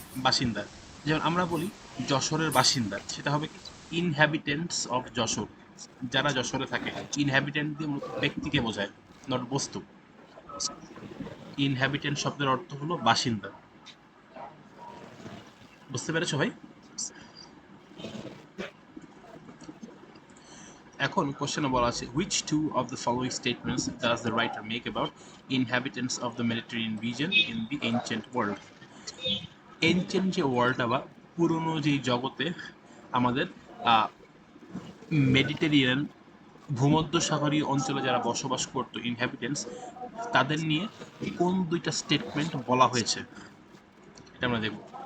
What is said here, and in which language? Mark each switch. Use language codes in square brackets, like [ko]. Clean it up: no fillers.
[bn] বাসিন্দা, যেমন আমরা বলি যশোরের বাসিন্দা, সেটা হবে কি ইনহ্যাবিটেন্টস অফ যশোর, যারা যশোরে থাকে। ইনহ্যাবিটেন্ট দিয়ে মূলত ব্যক্তিকে বোঝায়, নট বস্তু। ইনহ্যাবিটেন্ট শব্দের অর্থ হলো বাসিন্দা, বুঝতে পেরেছো ভাই? এখন কোশ্চেনে বলা আছে [en] which two of the following statements does the writer make about inhabitants of the Mediterranean region in the ancient world? [bn] এনচেন্ট যে ওয়ার্ল্ডটা বা পুরনো যেই জগতে আমাদের মেডিটেরিয়ান ভূমধ্যসাগরীয় অঞ্চলে যারা বসবাস করত ইনহ্যাবিটেন্টস, তাদের নিয়ে কোন দুইটা স্টেটমেন্ট বলা হয়েছে, এটা আমরা দেখব।